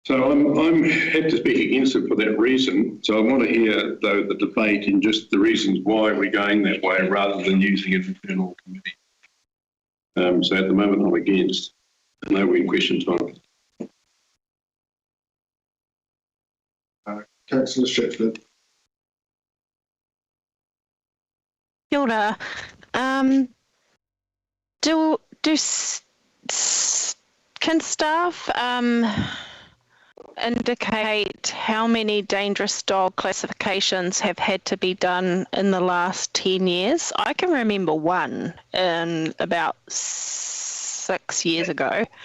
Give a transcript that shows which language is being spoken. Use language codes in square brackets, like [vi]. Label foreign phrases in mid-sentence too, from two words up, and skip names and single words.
[en] So I'm happy to speak against it for that reason. So I want to hear, though, the debate and just the reasons why we're going that way rather than using an internal committee. So at the moment, I'm against. I know we're in question time. Councillor Stratford. [mi] Kia ora. [en] Can staff indicate how many dangerous dog classifications have had to be done in the last 10 years? I can remember one in about 6 years ago.